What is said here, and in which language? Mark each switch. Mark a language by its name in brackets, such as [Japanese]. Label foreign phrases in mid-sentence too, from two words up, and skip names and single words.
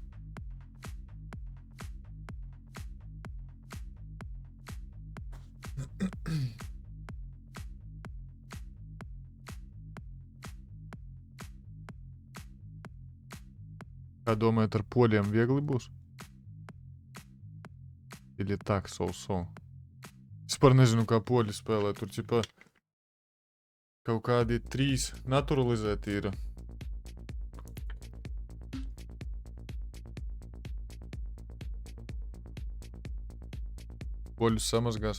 [Latvian] Kā domājat, ar poļiem viegli būs? [Russian] Или так, so. [Latvian] Es par nezinu, kā poļi spēlē. Tur ķipā kaut kādi 3 naturalizēti ir. Poļus samazgās.